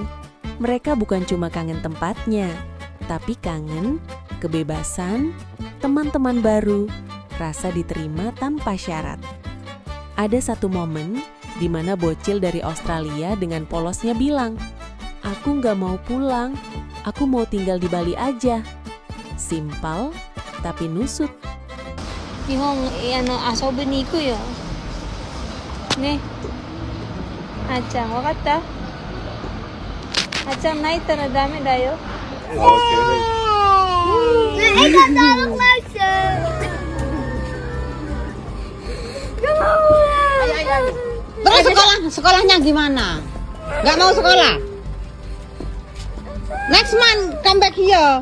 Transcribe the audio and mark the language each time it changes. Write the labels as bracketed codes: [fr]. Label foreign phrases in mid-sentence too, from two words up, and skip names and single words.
[id] Mereka bukan cuma kangen tempatnya, tapi kangen kebebasan, teman-teman baru, rasa diterima tanpa syarat. Ada satu momen di mana bocil dari Australia dengan polosnya bilang, "Aku gak mau pulang, aku mau tinggal di Bali aja." Simpel, tapi nusuk. [ja] 日本遊びに行くよね。あーちゃんわかった？あーちゃん泣いたらダメだよ。 [id] Tolong Masya. Terus sekolahnya gimana? Gak mau sekolah? [en] Next month come back here.